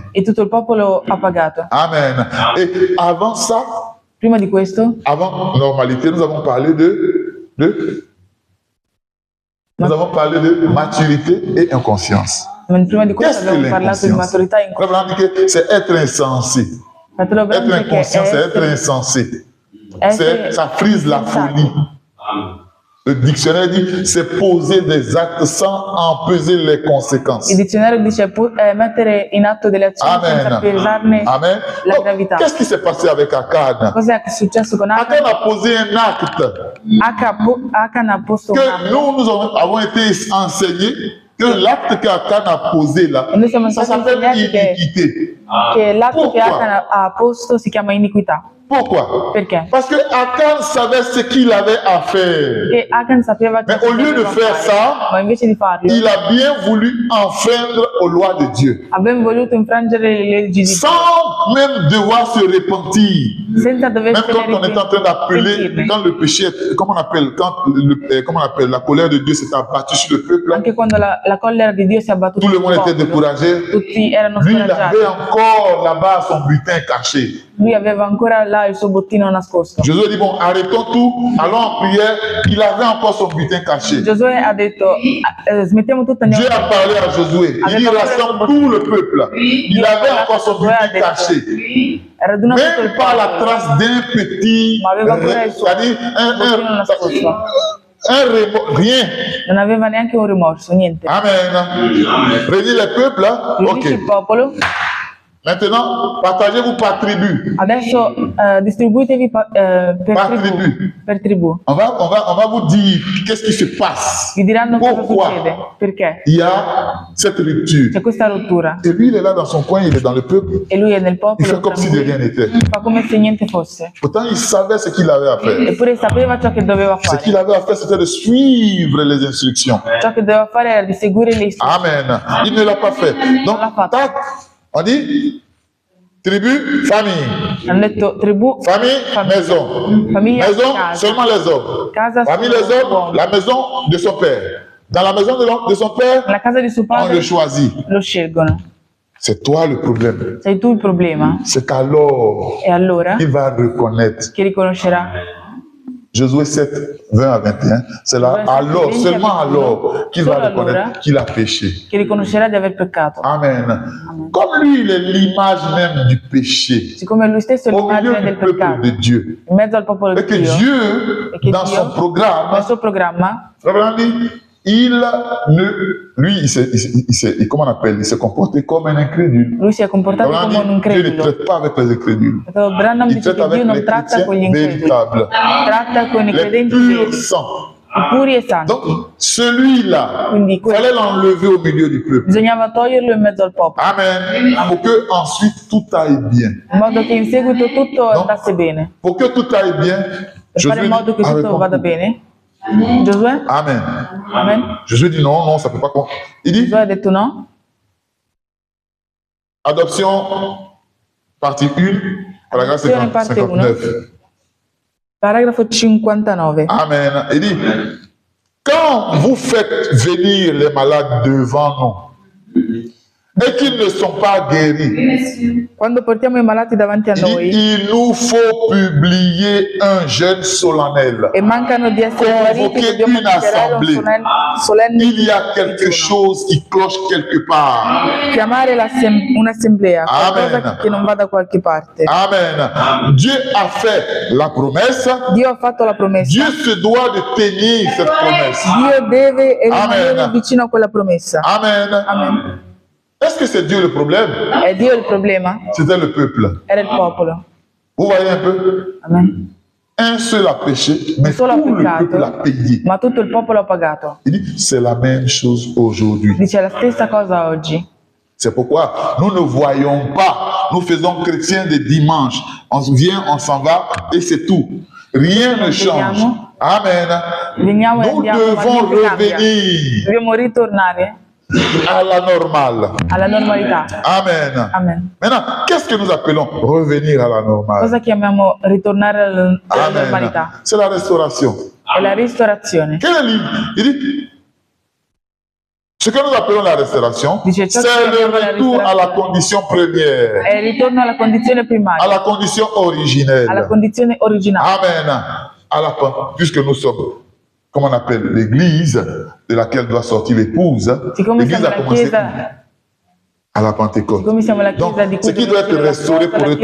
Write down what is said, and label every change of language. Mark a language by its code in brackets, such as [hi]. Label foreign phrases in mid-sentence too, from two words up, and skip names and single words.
[it] e tutto il popolo ha pagato. [fr] Amen. Et avant ça, [it] Prima di questo, [fr] avant normalité, nous avons parlé nous avons parlé de maturité et inconscience. [it] prima di questo [fr] Qu'est-ce que [it] abbiamo parlato di [fr] l'inconscience? [it] maturità in [fr] Abraham dit que c'est être insensé. [it] Fratello [fr] Être [it] Branham dice che [fr] inconscient, c'est être insensé. Ça frise la folie. Le dictionnaire dit c'est poser des actes sans en peser les conséquences. [it] Il dizionario dice mettere in atto delle azioni senza pesarne Amen. la [fr] Donc, [it] gravità. [fr] qu'est-ce qui s'est passé avec Akan? [it] Cos'è che è successo con Achan? [fr] Akan a posé un acte [it] Achan ha posto un [fr] que [it] atto. [fr] nous avons été enseignés que l'acte qu'Akan a posé là, [it] E noi siamo [fr] ça [it] stati [fr] s'appelle [it] insegnati [fr] iniquité. [it] che l'atto che [fr] Pourquoi? [it] Achan ha posto si chiama iniquità. [fr] Pourquoi? [it] Perché? [fr] Parce que Akan savait ce qu'il avait à faire. [it] Perché Achan sapeva che [fr] Mais au lieu de [it] doveva [fr] faire [it] fare, [fr] ça, [it] ma invece di farlo, [fr] il a bien voulu enfreindre aux lois de Dieu. [it] aveva voluto infrangere le leggi di Dio [fr] Sans même devoir se repentir. [it] senza [fr] Même [it] doversene [fr] quand on est en train d'appeler, [it] pentirne. [fr] quand le péché, comment on appelle, la colère de Dieu s'est abattue sur le peuple, [it] Anche quando la collera di Dio si è abbattuta [fr] tout le [it] sul [fr] monde était [it] popolo, [fr] découragé. [it] tutti erano [fr] Lui, il [it] scoraggiati. [fr] avait encore là-bas son butin caché. [it] Lui aveva ancora là il suo bottino nascosto. [fr] Josué dit, bon, arrêtons tout, allons en prière. Il avait encore son butin caché. [it] Giosuè ha detto smettiamo tutto, andiamo [fr] Dieu a parlé à Josué. Il dit, rassemble tout le peuple. Il avait encore son butin caché. [it] raduna tutto il [fr] Même pas la [it] popolo, [fr] trace d'un petit, [it] ma aveva ancora il suo [fr] c'est-à-dire [it] bottino nascosto. [fr] rien. [it] Non aveva neanche un rimorso, niente. [fr] Amen. Réunis le peuple, [it] Riunisce il [fr] ok. [it] popolo, [fr] Maintenant, partagez-vous par tribu. [it] Adesso distribuitevi per tribù. [fr] On va vous dire qu'est-ce qui se passe. [it] Vi diranno cosa [fr] Pourquoi [it] succede, perché [fr] il y a cette rupture. [it] c'è questa rottura. [fr] Et lui, il est là dans son coin, il est dans le peuple. [it] E lui è nel [fr] Il [it] popolo, [fr] fait comme si de rien n'était. [it] fa come se niente fosse. [fr] Pourtant, il savait ce qu'il avait à faire. [it] Eppure sapeva ciò che doveva [fr] Ce [it] fare. [fr] qu'il avait à faire, c'était de suivre les instructions. [it] Ciò che doveva fare era di seguire le istruzioni. [fr] Amen. Il ne l'a pas fait. Donc, [it] l'a fatto. [fr] tac, on dit tribu, famille. [it] Hanno detto tribù, [fr] Famille, maison. [it] famiglia, [fr] Maison, [it] casa. [fr] seulement les hommes. [it] Casa, [fr] Parmi [it] solo [fr] les hommes, [it] uomini. [fr] la maison de son père. Dans la maison de son père, [it] Nella casa di suo [fr] on [it] padre [fr] le choisit. [it] lo scelgono. [fr] C'est toi le problème. [it] Sei tu il problema? [fr] C'est qu'alors, [it] E allora [fr] il va reconnaître. [it] chi riconoscerà? [fr] Josué 7, 20 à 21, c'est là, alors, seulement alors, qu'il va [it] Solo [fr] reconnaître [it] allora. [fr] qu'il a péché. [it] Chi riconoscerà di aver peccato. Amen. [fr] Comme lui, il est l'image même du péché. [it] Siccome lui stesso è [fr] Au milieu [it] l'immagine [fr] du [it] del [fr] peuple [it] peccato, [fr] de Dieu. [it] in mezzo al popolo [fr] Et [it] di [fr] que [it] Dio, [fr] Dieu, [it] e che [fr] dans son [it] Dio, [fr] programme, [it] nel suo programma, [fr] comment on appelle, il s'est comporté comme un incrédule. [it] lui si è comportato come un [fr] Dieu ne [it] incredulo. [fr] traite pas avec les incrédules. [it] Branham [fr] Il [it] dice [fr] traite [it] che [fr] avec [it] Dio non [fr] les [it] tratta con gli [fr] chrétiens [it] increduli, [fr] véritables, [it] tratta con i [fr] les [it] credenti [fr] purs [it] veri, [fr] sangs. [it] i puri e santi. [fr] Donc, celui-là, [it] Quindi [fr] il fallait l'enlever au milieu du peuple. [it] bisognava toglierlo in mezzo al popolo, Amen. [fr] Pour que ensuite tout aille bien. [it] in modo che in seguito tutto No. andasse bene. [fr] Pour que tout aille bien, [it] Per fare in modo che [fr] avait [it] tutto vada [fr] compris. [it] bene, Giosuè? Amen. Amen. [fr] Jésus dit non, non, ça ne peut pas. Il dit [it] Giosuè ha detto no? [fr] adoption, partie 1, paragraphe [it] Adopzione, parte 59. Paragrafo 59. Amen. [fr] Il dit quand vous faites venir les malades devant nous et qu'ils ne sont pas guéris, [it] Quando portiamo i malati davanti a [fr] il dit, [it] noi [fr] il nous faut publier un jeûne solennel. [it] e mancano di essere guariti, [fr] Convoquer [it] dobbiamo [fr] une [it] dichiarare un [fr] assemblée. [it] solenne [fr] Il y a quelque [it] digiuno. [fr] chose qui cloche quelque part. [it] Chiamare un'assemblea, qualcosa Amen. che non va da qualche parte. [fr] Amen. Dieu a fait la promesse. [it] Dio ha fatto la promessa. [fr] Dieu se doit de tenir cette promesse. [it] Dio deve rimanere Amen. vicino a quella promessa. Amen. Amen. [fr] Est-ce que c'est Dieu le problème? [it] È Dio il problema? [fr] C'était le peuple. [it] Era il popolo. [fr] Vous voyez un peu? Amen. Un seul a péché, mais [it] Solo ha [fr] tout le peuple a [it] peccato, [fr] payé. [it] ma tutto il popolo ha pagato. [fr] Il dit, c'est la même chose aujourd'hui. [it] Dice la stessa cosa oggi. [fr] C'est pourquoi nous ne voyons pas. Nous faisons chrétiens de dimanche. On vient, on s'en va et c'est tout. Rien ne change. Amen. [it] Veniamo e [fr] Nous [it] andiamo, ma [fr] devons [it] niente cambia. [fr] revenir [it] Dobbiamo ritornare [fr] à la normale. [it] alla normalità. Amen. Amen. [fr] Maintenant, qu'est-ce que nous appelons revenir à la normale? [it] Cosa chiamiamo ritornare alla Amen. normalità? [fr] C'est la restauration. [it] È la ristorazione. [fr] Quel est il dit, ce que nous appelons la restauration, [it] Dice, [fr] c'est [it] ciò che [fr] le [it] chiamiamo la [fr] retour à la [it] restaurazione. [fr] condition première, [it] È il ritorno alla condizione [fr] à [it] primaria, [fr] la condition originelle. [it] alla condizione originale. Amen. [fr] Puisque nous sommes, comme on appelle, l'église de laquelle doit sortir l'épouse, [it] Siccome [fr] l'église [it] siamo [fr] a [it] la [fr] commencé [it] chiesa, [fr] à la Pentecôte. [it] siccome siamo la [fr] Donc, [it] chiesa di [fr] ce [it] cui [fr] qui doit être [it] deve uscire [fr] restauré [it] la [fr] pour [it] chiesa